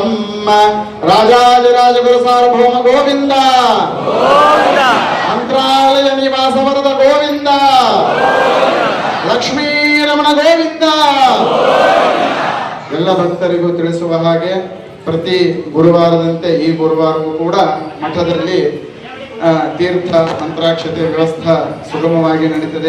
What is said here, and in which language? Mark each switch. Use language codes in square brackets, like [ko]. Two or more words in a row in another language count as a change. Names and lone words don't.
[sa] राजाधिराजगुरु सार्वभौम गोविन्द, मंत्रालय निवास वरद गोविंद, ಲಕ್ಷ್ಮೀ ರಮಣ ಗೋವಿಂದ. [kn] ಎಲ್ಲ ಭಕ್ತರಿಗೂ ತಿಳಿಸುವ ಹಾಗೆ ಪ್ರತಿ ಗುರುವಾರದಂತೆ ಈ ಗುರುವಾರವೂ ಕೂಡ ಮಠದಲ್ಲಿ ತೀರ್ಥ ಮಂತ್ರಾಕ್ಷತೆ ವ್ಯವಸ್ಥೆ ಸುಗಮವಾಗಿ ನಡೀತದೆ.